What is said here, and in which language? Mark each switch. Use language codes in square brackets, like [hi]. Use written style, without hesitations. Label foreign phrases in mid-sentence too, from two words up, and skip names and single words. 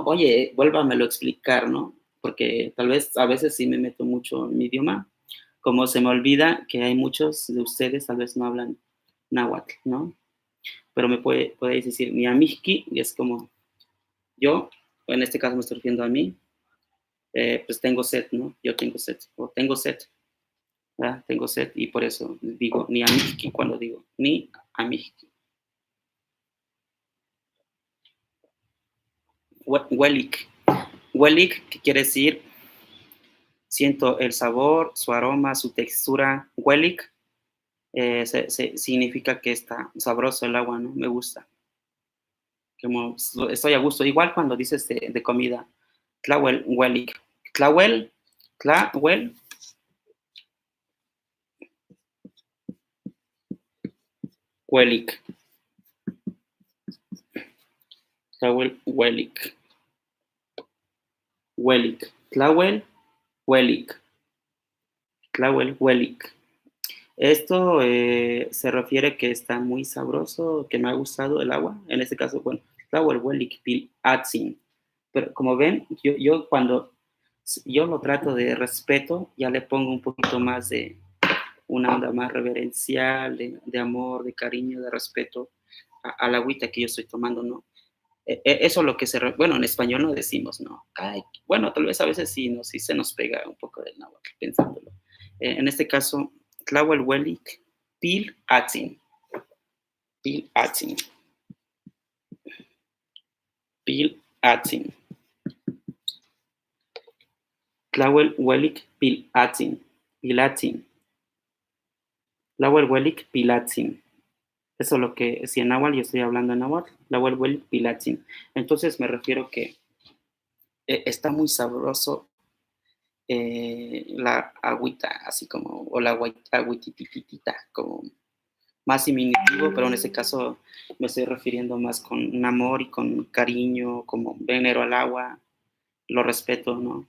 [es] Oye, vuélvamelo a explicar, ¿no? Porque tal vez a veces sí me meto mucho en mi idioma, como se me olvida que hay muchos de ustedes tal vez no hablan náhuatl, ¿no? Pero podéis decir Miamixki, y es como yo, en este caso me estoy refiriendo a mí, pues tengo sed, ¿no? Yo tengo sed, o tengo sed, ¿verdad? Tengo sed, y por eso digo Miamixki cuando digo [nah] ni amixki. Huelik, huelik, [es] que quiere decir siento el sabor, su aroma, su textura. Huelik significa que está sabroso el agua, ¿no? Me gusta. Como estoy a gusto. Igual cuando dices de comida, [nah] tlahuel, huelik. Tlahuel, Huelic. Tlahuel, Huelic. Huelic. Tlahuel, Huelic. Tlahuel, Huelic. [es] Esto se refiere que está muy sabroso, que me ha gustado el agua. En este caso, bueno, [nah] Tlahuel, Huelic, Pil, Atzin. [es] Pero como ven, yo cuando yo lo trato de respeto, ya le pongo un poquito más de una onda más reverencial, de amor, de cariño, de respeto a la agüita que yo estoy tomando, ¿no? Eso es lo que bueno, en español no decimos, ¿no? Ay, bueno, tal vez a veces sí, ¿no? Sí se nos pega un poco del náhuatl pensándolo. En este caso, [nah] Tlahuel Huelic, Pil Atzin, Pil Atzin, Pil Atzin, Tlahuel Huelic, Pil Atzin, Pilatzin, Tlahuel Huelic, Pilatzin. [es] Eso es lo que, si en náhuatl yo estoy hablando en náhuatl, [nah] Tlahuel Huelic, Pilatzin. [es] Entonces me refiero que está muy sabroso la agüita, así como, o la agüitititita, como más diminutivo, pero en este caso me estoy refiriendo más con un amor y con cariño, como venero al agua, lo respeto, ¿no?